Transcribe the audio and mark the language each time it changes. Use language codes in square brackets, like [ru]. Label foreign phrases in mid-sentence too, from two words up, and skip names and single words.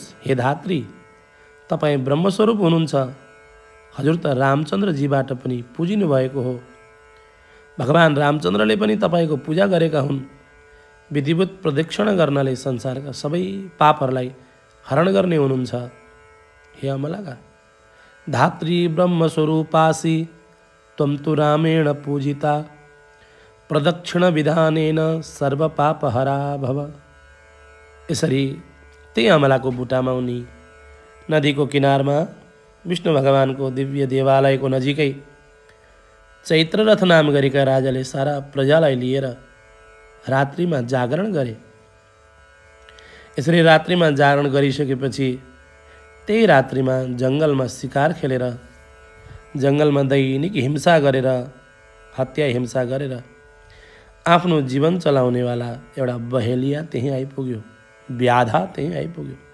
[ne] हे धात्री, तपाईँ ब्रह्मस्वरूप हुनुहुन्छ। हजुर त रामचन्द्रजीबाट पनि पूजिनु भएको हो। भगवान रामचन्द्रले पनि तपाईको पूजा गरेका हुन्। विधिवत प्रदक्षिणा गर्नाले संसारका सबै पापहरूलाई हरण गर्ने हुनुहुन्छ। [sa] हे अमलाका, धात्री ब्रह्मस्वरूपासि त्वं तु रामेण पूजिता प्रदक्षिण विधानेन सर्वपापहरा भव। [ne] यसरी त्यही अमलाको बुटामा उनी नदीको किनारमा विष्णु भगवानको दिव्य देवालयको नजिकै चैत्ररथ नाम गरेका राजाले सारा प्रजालाई लिएर रात्रिमा जागरण गरे। यसरी रात्रिमा जागरण गरिसकेपछि त्यही रात्रिमा जङ्गलमा शिकार खेलेर जङ्गलमा दैनिक हिंसा गरेर हत्या हिंसा गरेर आफ्नो जीवन चलाउनेवाला एउटा बहेलिया त्यहीँ आइपुग्यो, व्याधा त्यहीँ आइपुग्यो।